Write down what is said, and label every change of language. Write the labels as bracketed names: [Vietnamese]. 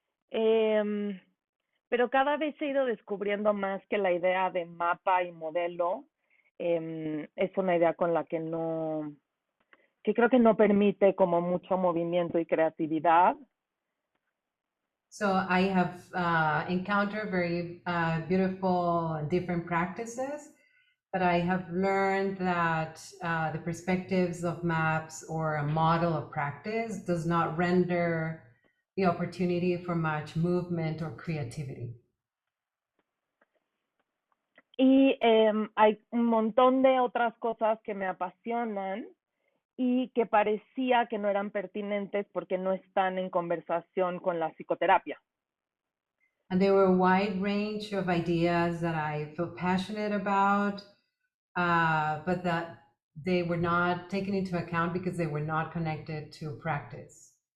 [Spanish] Eh, pero cada vez he ido descubriendo más que la idea de mapa y modelo es una idea con la que creo que no permite como mucho movimiento y creatividad. [English] So I have encountered very beautiful and different practices, but I have learned that the perspectives of maps or a model of practice does not render the opportunity for much movement or creativity. [Spanish] Y hay un montón de otras cosas que me apasionan y que parecía que no eran pertinentes porque no están en conversación con la psicoterapia. [English] And there were a wide range of ideas that I feel passionate about, but that they were not taken into account because they were not connected to practice.